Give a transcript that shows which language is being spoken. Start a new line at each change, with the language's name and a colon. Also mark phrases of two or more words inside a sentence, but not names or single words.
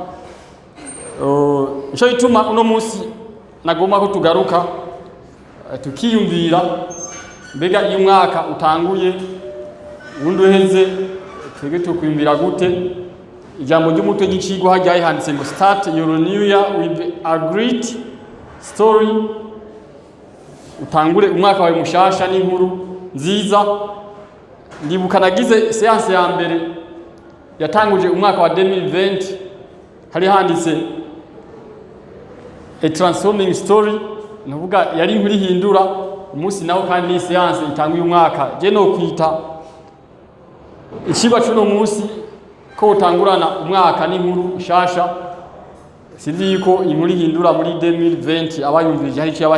Rundi: nicyo gituma uno munsi nagomba ko tugaruka tukiyumvira mbega iyo umwaka utanguye ubundi uheze twebwe tukwiyumvira gute ijambo ry'umutwe ry'icigwa hajyaye handitse ngo
English: start your new year with a great story
Rundi: utangure umwaka wawe mushasha n'inkuru nziza ndibuka nagize seanse ya mbere yatanguje umwaka wa 2020 hari handitse
English: a transforming story
Rundi: nuvuga yari inkuru ihindura umunsi nawo kandi ni seanse itanguye umwaka je no kwita ikigwa cy'uno munsi ko utangurana umwaka n'inkuru shasha sinzi yuko inkuru ihindura muri 2020 abayumvirije hari cyo